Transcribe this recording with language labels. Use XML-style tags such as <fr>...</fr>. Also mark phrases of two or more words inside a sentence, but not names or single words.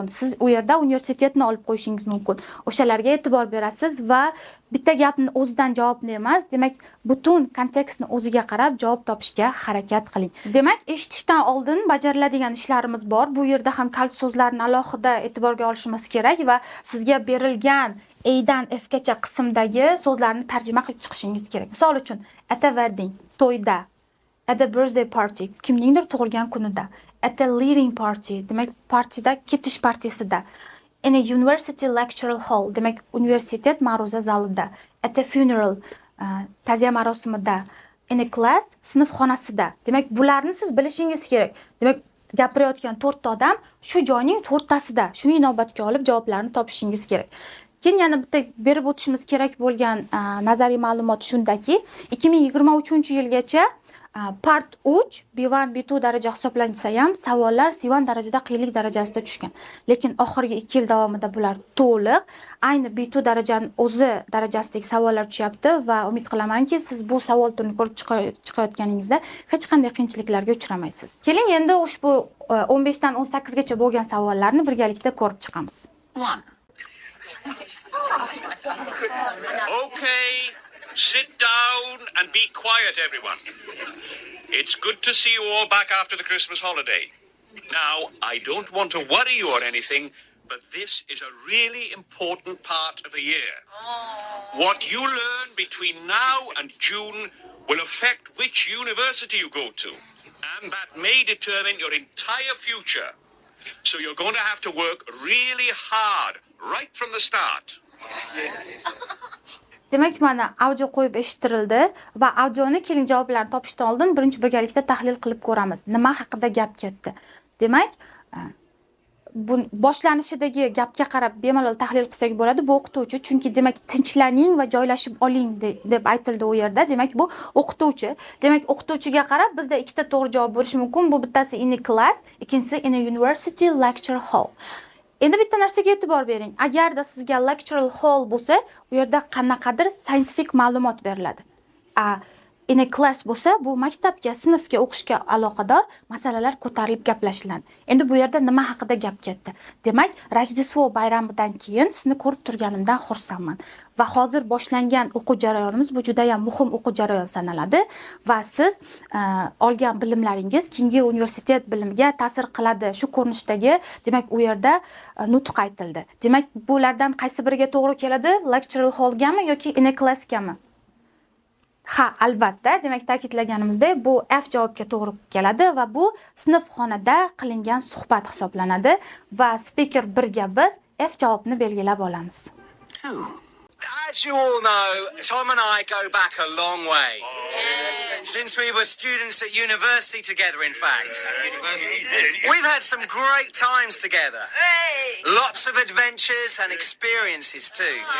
<uz>Siz u yerda universitetni olib qo'yishingiz mumkin. O'shalarga e'tibor berasiz va bitta gapni o'zidan javobni emas, demak, butun kontekstni o'ziga qarab javob topishga harakat qiling. Demak, eshitishdan oldin bajariladigan ishlarimiz bor. Bu yerda ham kalit so'zlarni alohida e'tiborga olishimiz kerak va sizga berilgan A dan F gacha qismdagi so'zlarni tarjima qilib chiqishingiz kerak. Misol uchun,</uz> <en>at a wedding, to'yda, at a birthday party,</en> <uz>kimningdir tug'ilgan kunida,</uz> <en>at a leaving party,</en> <uz>demak, partida, ketish partisida,</uz> <en>in a university lecture hall,</en> <uz>demak, universitet ma'ruza zalida,</uz> <en>at a funeral,</en> <uz>ta'ziya marosimida,</uz> <en>in a class,</en> <uz>sinf xonasida. Demak, bularni siz bilishingiz kerak. Demak, gapirayotgan 4 ta odam shu joyning 4 tasida, shuni inobatga olib javoblarni topishingiz kerak. Keyin yana bitta berib o'tishimiz kerak bo'lgan nazariy ma'lumot shundaki, 2023-yilgacha part 3 B1, B2 daraja hisoblansa ham savollar C1 darajada qiyinlik darajasida tushgan. Lekin oxirgi 2 yil davomida bular to'liq ayni B2 darajani o'zi darajasidagi savollar tushyapti va umid qilamanki, siz bu savol turini ko'rib chiqayotganingizda hech qanday qiyinchiliklarga uchramaysiz. Keling endi ushbu 15 dan 18 gacha bo'lgan savollarni birgalikda ko'rib chiqamiz. 1.</uz> <en>Okay, sit down and be quiet, everyone. It's good to see you all back after the Christmas holiday. Now, I don't want to worry you or anything, but this is a really important part of the year. What you learn between now and June will affect which university you go to, and that may determine your entire future. So you're going to have to work really hard right from the start.</en> <uz>Demak, mana audio qo'yib eshittirildi va audioni keling javoblarni topishdan oldin birinchi birgalikda tahlil qilib ko'ramiz. Nima haqida gap ketdi? Demak, bu boshlanishidagi gapga qarab bemalol tahlil qilsak bo'ladi. Bu o'qituvchi, chunki demak tinchlaning va joylashib oling deb aytildi u yerda. Demak, bu o'qituvchi. Demak, o'qituvchiga qarab bizda ikkita to'g'ri javob bo'lishi mumkin. Bu bittasi</uz> <en>in a class,</en> <uz>ikkinchisi</uz> <en>in a university lecture hall.</en> <uz>Endi bitta narsaga e'tibor bering. Agarda sizga</uz> <en>lectural hall</en> <uz>bo'lsa, u yerda qanaqadir scientific ma'lumot beriladi.</uz> <en>In a class</en> <uz>bo'lsa, bu maktabga, sinfga o'qishga aloqador masalalar ko'tarilib gaplashiladi. Endi bu yerda nima haqida gap ketdi? Demak, Rojdestvo bayramidan keyin sizni ko'rib turganimdan xursandman. Va hozir boshlangan o'quv jarayonimiz bu juda ham muhim o'quv jarayoni sanaladi va siz olgan bilimlaringiz keyingi universitet bilimiga ta'sir qiladi. Shu ko'rinishdagi, demak, u yerda nutq aytildi. Demak, bulardan qaysi biriga to'g'ri keladi?</uz> <en>Lectural hallgami</en> <uz>yoki</uz> <en>in a classgami?</en> <uz>Ha, albatta, demak ta'kidlaganimizdek, bu F javobga to'g'ri keladi va bu sinfxonada qilingan suhbat hisoblanadi va speaker 1 ga biz F javobni belgilab olamiz.</uz> <en>As you all know, Tom and I go back a long way. Since we were students at university together, in fact. We've had some great times together. Lots of adventures and experiences too.</en>